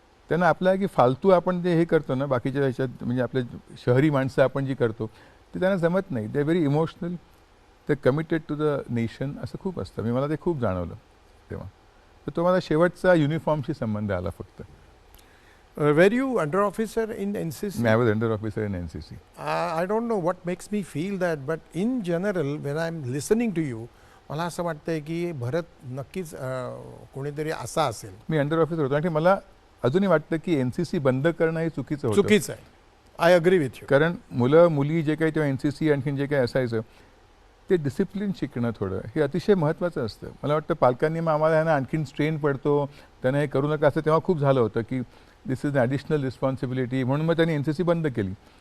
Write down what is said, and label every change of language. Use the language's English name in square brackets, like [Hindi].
[Marathi] त्यांना आपल्या की फालतू आपण जे हे करतो ना बाकीच्या ह्याच्यात, म्हणजे आपल्या शहरी माणसं आपण जी करतो ते त्यांना जमत नाही. [English] They are very emotional. [Marathi] ते [English] committed to the nation [Marathi] असं खूप असतं. मी मला ते खूप जाणवलं तेव्हा. तर तो मला शेवटचा युनिफॉर्मशी संबंध आला फक्त. [English] Were you under officer in NCC? I was under officer in NCC. I don't know what makes me feel that, but in general, when I'm listening to you, [Marathi] मला असं वाटतंय की भरत नक्कीच कोणीतरी असा असेल. मी अंडर ऑफिसर होतो आणि मला अजूनही वाटतं की NCC बंद करणं हे चुकीचं होतं. चुकीचं आहे. [English] I agree with you. [Marathi] कारण मुलं मुली जे काही तेव्हा NCC आणखीन जे काही असायचं ते डिसिप्लिन शिकणं थोडं हे अतिशय महत्त्वाचं असतं. मला वाटतं पालकांनी मग आम्हाला ह्यांना आणखीन स्ट्रेन पडतो, त्यांना हे करू नका असं तेव्हा खूप झालं होतं की [English] this is additional responsibility, [Marathi] म्हणून मग त्यांनी NCC बंद केली.